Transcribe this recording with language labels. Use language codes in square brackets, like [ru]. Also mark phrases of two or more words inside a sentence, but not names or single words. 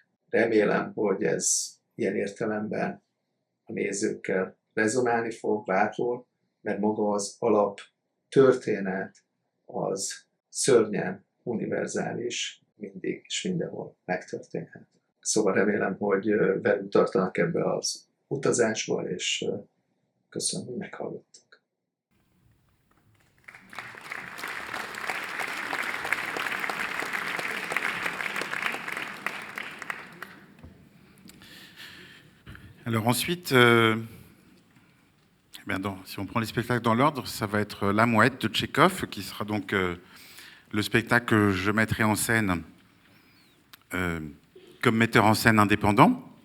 [hu] Remélem, hogy ez ilyen értelemben a nézőkkel rezonálni fog bárhol, mert maga az alap történet az szörnyen univerzális, mindig és mindenhol megtörténhet. Szóval remélem, hogy velünk tartanak ebbe az utazásba, és köszönöm, hogy meghallgattak. [fr] Alors ensuite, si on prend les spectacles dans l'ordre, ça va être La Mouette de Tchekhov, qui sera donc le spectacle que je mettrai en scène comme metteur en scène indépendant.